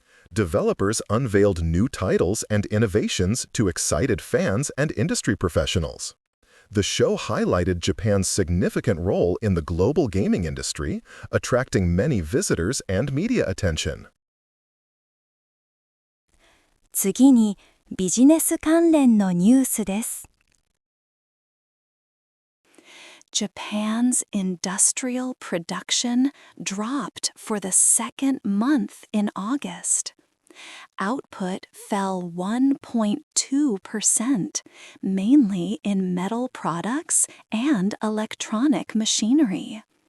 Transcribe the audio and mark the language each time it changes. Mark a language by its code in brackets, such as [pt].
[en] Developers unveiled new titles and innovations to excited fans and industry professionals. The show highlighted Japan's significant role in the global gaming industry, attracting many visitors and media attention. [ja] 次にビジネス関連のニュースです。 [en] Japan's industrial production dropped for the second month in August. Output fell 1.2%, mainly in metal products and electronic machinery.